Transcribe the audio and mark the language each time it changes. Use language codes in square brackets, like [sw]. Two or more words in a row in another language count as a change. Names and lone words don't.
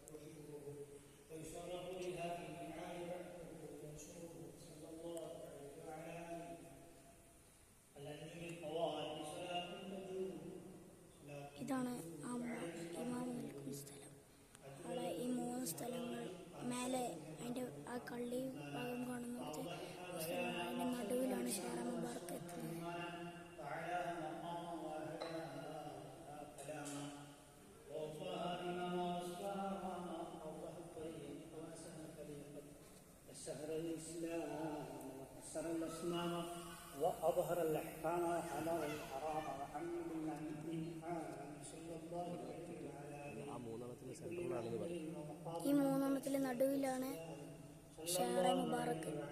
[ml] ഇതാണ് ഇമാം നിൽക്കുന്ന സ്ഥലം. അവിടെ ഈ 3 സ്ഥലങ്ങൾ മേലെ അതിൻ്റെ ആ കള്ളി ഭാഗം കാണുന്നത് അതിൻ്റെ നടുവിലാണ് ഷഹ്റെ മുബാറക്ക് എത്തുന്നത്. [ar] وأظهر الأحكام وحضر الحرام وحمد صلى الله [ml] ഈ 3 നടുവിലാണ് ഷഹ്റെ മുബാറക്ക്.